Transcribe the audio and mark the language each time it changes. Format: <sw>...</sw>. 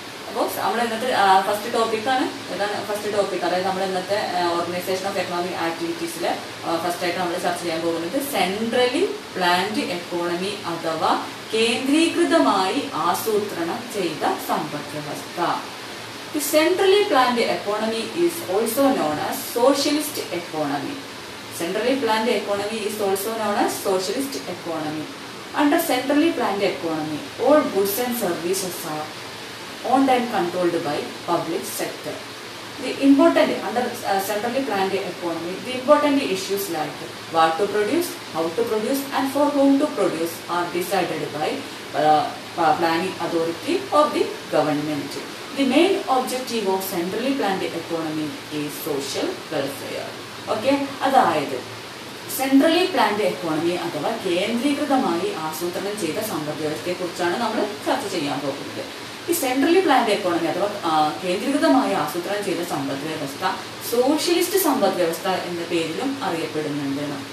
<ml>അപ്പോൾ നമ്മൾ ഇന്നത്തെ ഫസ്റ്റ് ടോപ്പിക്കാണ്. ഏതാണ് ഫസ്റ്റ് ടോപ്പിക്? അതായത് നമ്മൾ ഇന്നത്തെ ഓർഗനൈസേഷൻ ഓഫ് എക്കണോമിക് ആക്ടിവിറ്റീസിലെ ഫസ്റ്റായിട്ട് നമ്മൾ ചർച്ച ചെയ്യാൻ പോകുന്നത് സെൻട്രലി പ്ലാൻഡ് എക്കോണമി അഥവാ കേന്ദ്രീകൃതമായി ആസൂത്രണം ചെയ്ത സമ്പദ് വ്യവസ്ഥ.</ml> <en>The centrally planned economy is also known as socialist economy. Centrally planned economy is also known as socialist economy. Under centrally planned economy, all goods and services are owned and controlled by public sector. The important under centrally planned economy, the important issues like what to produce, how to produce, and for whom to produce are decided by planning authority of the government. The main objective of centrally planned economy is social welfare.</en> <ml>Okay, അതായത് centrally planned economy അഥവാ കേന്ദ്രീകൃതമായി ആസൂത്രണം ചെയ്ത സമ്പദ് വ്യവസ്ഥയെ കുറിച്ചാണ് നമ്മൾ ചർച്ച ചെയ്യാൻ പോകുന്നത്. ഈ സെൻട്രലി പ്ലാൻഡ് എക്കോണമി അഥവാ കേന്ദ്രീകൃതമായി ആസൂത്രണം ചെയ്ത സമ്പദ് വ്യവസ്ഥ സോഷ്യലിസ്റ്റ് സമ്പദ് വ്യവസ്ഥ എന്ന പേരിലും അറിയപ്പെടുന്നുണ്ട്.</ml>